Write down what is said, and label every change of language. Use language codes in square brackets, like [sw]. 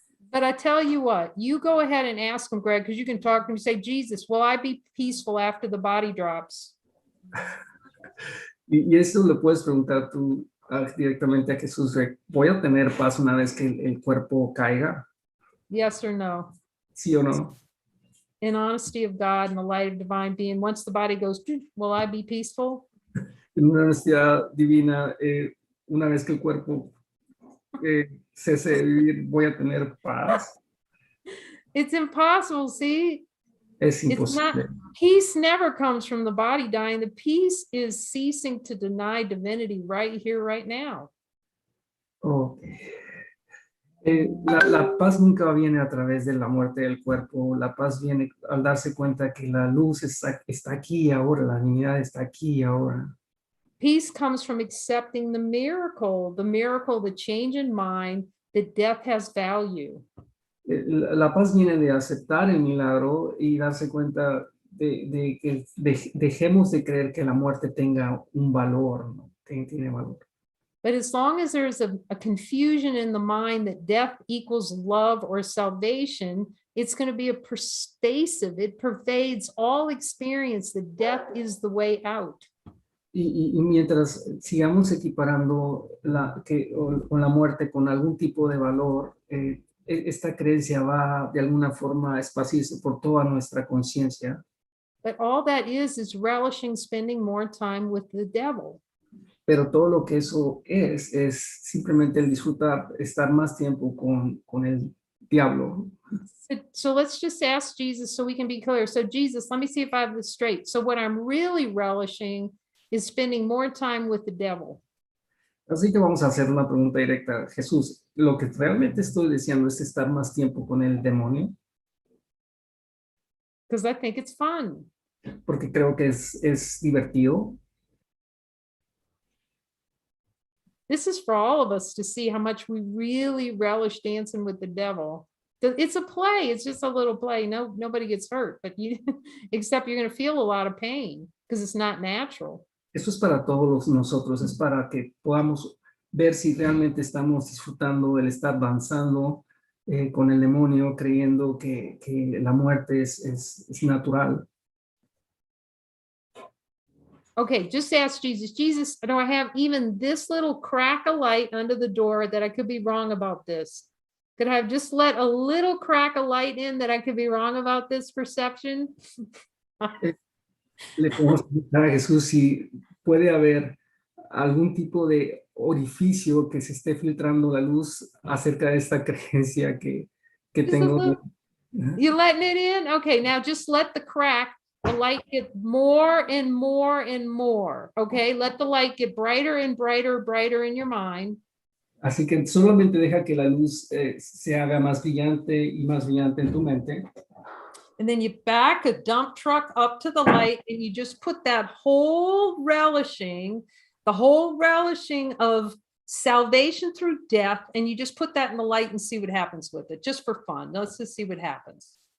[en] But I tell you what, you go ahead and ask him, Greg, because you can talk to him. Say, Jesus, will I be peaceful after the body drops? [es] Y eso lo puedes preguntar tú directamente a Jesús. ¿Voy a tener paz una vez que el cuerpo caiga? [en] Yes or no? [es] ¿Sí o no? [en] In honesty of God and the light of divine being, once the body goes, will I be peaceful? [es] En una honestidad divina, una vez que el cuerpo cese de vivir, ¿voy a tener paz? [en] It's impossible, see? [es] Es [en] It's not, [es] imposible. [en] peace never comes from the body dying. The peace is ceasing to deny divinity right here, right now. Okay. [es] La paz nunca viene a través de la muerte del cuerpo. La paz viene al darse cuenta que la luz está aquí y ahora, la divinidad está aquí y ahora. [en] Peace comes from accepting the miracle, the change in mind, that death has value. [es] La paz viene de aceptar el milagro y darse cuenta de que dejemos de creer que la muerte tenga un valor, ¿no? Tiene valor. [en] But as long as there's a confusion in the mind that death equals love or salvation, it's going to be a pervasive, it pervades all experience that death is the way out. [es] Y mientras sigamos equiparando con la muerte con algún tipo de valor, esta creencia va de alguna forma a esparcirse por toda nuestra conciencia. [en] But all that is relishing spending more time with the devil. [es] Pero todo lo que eso es simplemente el disfrutar, estar más tiempo con el diablo. [en] So let's just ask Jesus so we can be clear. So Jesus, let me see if I have this straight. So what I'm really relishing is spending more time with the devil. [es] Así que vamos a hacer una pregunta directa. Jesús, ¿lo que realmente estoy deseando es estar más tiempo con el demonio? [en] Because I think it's fun. [es] Porque creo que es divertido. [en] This is for all of us to see how much we really relish dancing with the devil. It's a play. It's just a little play. No, nobody gets hurt, but you, except you're going to feel a lot of pain because it's not natural. [es] Eso es para todos nosotros, es para que podamos ver si realmente estamos disfrutando el estar danzando con el demonio, creyendo que la muerte es natural. [en] Okay, just ask Jesus. Jesus, do I have even this little crack of light under the door that I could be wrong about this? Could I have just let a little crack of light in that I could be wrong about this perception? [es] Le podemos preguntar a Jesús si puede haber algún tipo de orificio que se esté filtrando la luz acerca de esta creencia que tengo. [en] You letting it in? Okay, now just let the crack, the light get more and more and more. Okay, let the light get brighter and brighter, brighter in your mind. [es] Así que solamente deja que la luz se haga más brillante y más brillante en tu mente. [en] And then you back a dump truck up to the light and you just put that whole relishing, the whole relishing of salvation through death, and you just put that in the light and see what happens with it, just for fun. Let's just see what happens.